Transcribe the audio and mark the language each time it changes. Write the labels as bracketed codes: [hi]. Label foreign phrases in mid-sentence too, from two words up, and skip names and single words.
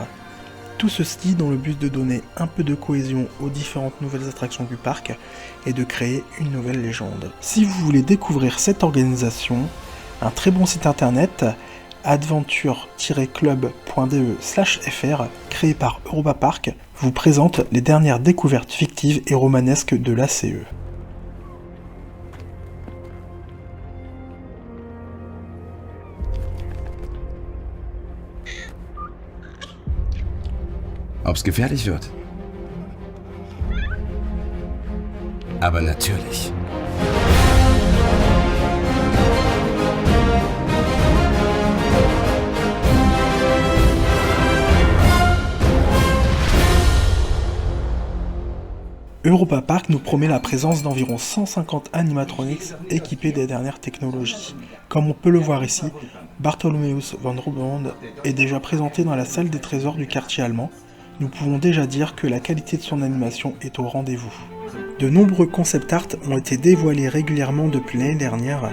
[fr] Tout ceci dans le but de donner un peu de cohésion aux différentes nouvelles attractions du parc et de créer une nouvelle légende. Si vous voulez découvrir cette organisation, un très bon site internet adventure-club.de/fr, créé par Europa Park, vous présente les dernières découvertes fictives et romanesques de l'ACE. [de] Ob's gefährlich wird? Aber natürlich. [fr] Europa Park nous promet la présence d'environ 150 animatronics équipés des dernières technologies. Comme on peut le voir ici, Bartholomeus von Ruband est déjà présenté dans la salle des trésors du quartier allemand. Nous pouvons déjà dire que la qualité de son animation est au rendez-vous. De nombreux [en] concept art [fr] ont été dévoilés régulièrement depuis l'année dernière.